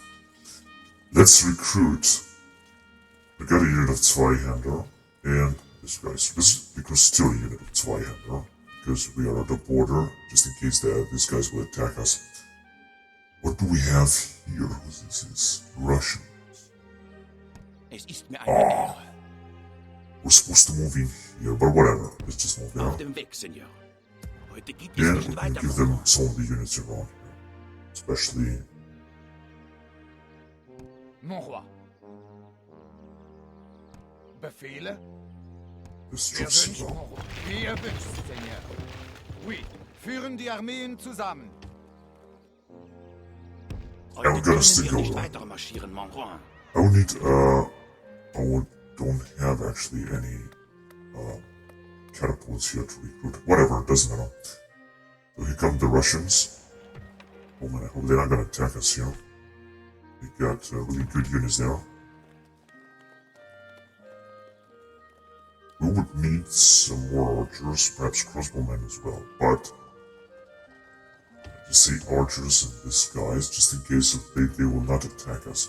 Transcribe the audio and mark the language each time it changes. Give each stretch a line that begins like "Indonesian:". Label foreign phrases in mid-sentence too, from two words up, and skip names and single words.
English: Let's recruit. We got a unit of Zweihander and this guy's because still a unit of Zweihander because we are at the border just in case these guys will attack us. What do we have here? Who's this? Is Russian.
German: Es ist mir eine Ehre.
English: We're supposed to move in here, but whatever. Let's just move
German: Auf
English: down.
German: dem Weg, Seigneur. Heute gibt es
English: And
German: nicht
English: we can
German: weiter.
English: give them some of the units around here. Especially
French: Mon roi.
German: Befehle?
English: this
German: Ihr
English: troops
German: wünscht,
English: as
French: mon
English: well.
French: roi.
German: Wie ihr wünscht,
French: Seigneur. Oui,
German: führen die Armeen zusammen. Ja, wir Heute können können
English: still
German: wir
English: go,
German: nicht oder? weiter marschieren,
French: mon roi.
English: I will need I will don't have actually any catapults here to recruit. Whatever, it doesn't matter. So here come the Russians. Oh man, I hope they're not gonna attack us here. They got really good units there. We would need some more archers, perhaps crossbowmen as well, but just say archers and disguise, just in case they will not attack us.